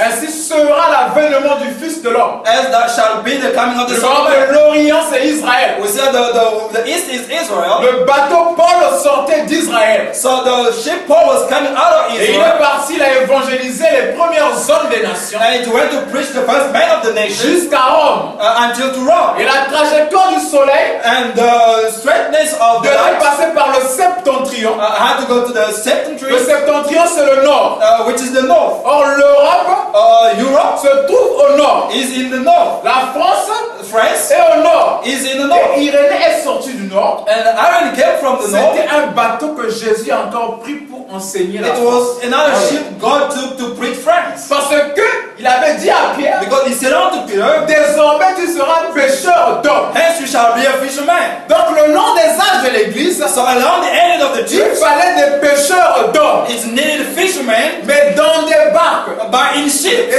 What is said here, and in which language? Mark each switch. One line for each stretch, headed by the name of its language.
French: ainsi sera l'avènement du Fils de l'homme.
English: as that shall be the coming of the
French: Le
English: Son of
French: nord
English: Man.
French: de l'Orient, c'est Israël.
English: We said the east is Israel.
French: Le bateau Paul sortait d'Israël.
English: So the ship Paul was coming out of
French: Et il est
English: Israel,
French: parti, il a évangélisé les premières zones des nations
English: and it went to preach the first man of the nation
French: jusqu'à Rome.
English: until to Rome.
French: Et la trajectoire du soleil
English: And the straightness of the
French: devait
English: light
French: passer par le septentrion.
English: had to go to the
French: Le
English: septentrion,
French: septentrion, c'est le nord.
English: which is the north.
French: Or, l'Europe
English: Europe
French: se trouve au nord.
English: is in the north.
French: La France
English: France
French: est au nord.
English: is in the north.
French: Et Irénée est sorti du nord.
English: And Aaron came from the north.
French: C'était un bateau que Jésus a encore pris pour enseigner la
English: It
French: France.
English: was another ship God took to preach France.
French: Parce que il avait dit à Pierre,
English: Because he said unto Peter,
French: désormais tu seras pêcheur d'hommes.
English: hence you shall be a fisherman.
French: Donc le long des âges de l'église,
English: So along the end of the
French: il
English: church,
French: fallait des pêcheurs d'hommes,
English: it's needed fishermen,
French: mais dans des barques.
English: but in ships.